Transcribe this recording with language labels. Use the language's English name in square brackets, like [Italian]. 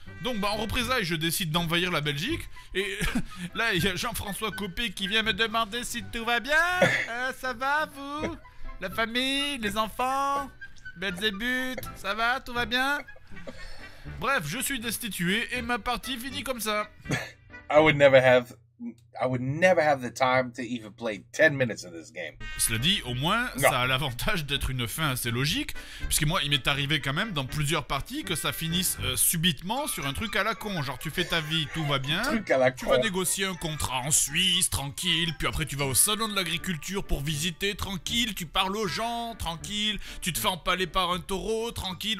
[French] Donc, en représailles, je décide d'envahir la Belgique, et là, il y a Jean-François Copé qui vient me demander si tout va bien. Ça va, vous? La famille, les enfants? Belzébuth, ça va, tout va bien? Bref, je suis destitué, et ma partie finit comme ça. [English] I would never have the time to even play 10 minutes of this game. [French] Cela dit, au moins, ça a l'avantage d'être une fin assez logique, puisque moi, il m'est arrivé quand même dans plusieurs parties que ça finisse subitement sur un truc à la con. Genre, tu fais ta vie, tout va bien, tu vas négocier un contrat en Suisse, tranquille, puis après tu vas au salon de l'agriculture pour visiter, tranquille, tu parles aux gens, tranquille, tu te fais empaler par un taureau, tranquille.